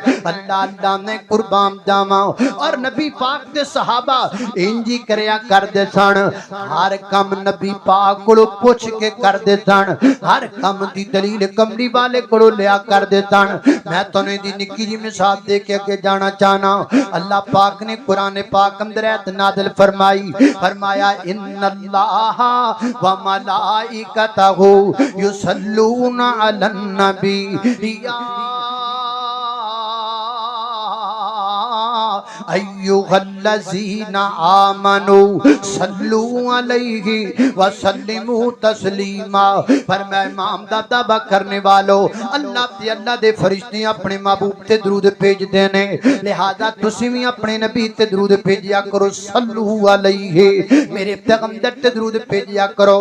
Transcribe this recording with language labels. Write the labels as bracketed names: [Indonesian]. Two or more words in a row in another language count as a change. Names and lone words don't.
[Punjabi] اللہ اللہ نے قربان جاوا۔ اور نبی پاک دے صحابہ انجی کریا کردے سن، ہر کم نبی پاک کولوں پچھ کے کردے سن، ہر کم دی دلیل کملی والے کولوں لیا کردے سن. میں تہانوں دی نکی جی مثال دے کے اگے جانا چاہنا. اللہ پاک نے قرآن پاک اندر آیت نازل فرمائی، فرمایا [Arabic] إن الله وملائكته يصلون على النبي يا أيها الذين آمنوا صلوا عليه وسلموا تسليما. [Punjabi] فرمایا امام دا دعویٰ کرنے والوں اللہ دے فرشتے اپنے محبوب تے درود بھیجدے نے، لہٰذا تسیں بھی اپنے نبی تے درود بھیجیا کرو. [Arabic] صلوا عليه, [Punjabi] میرے پیغمبر تے درود بھیجیا کرو.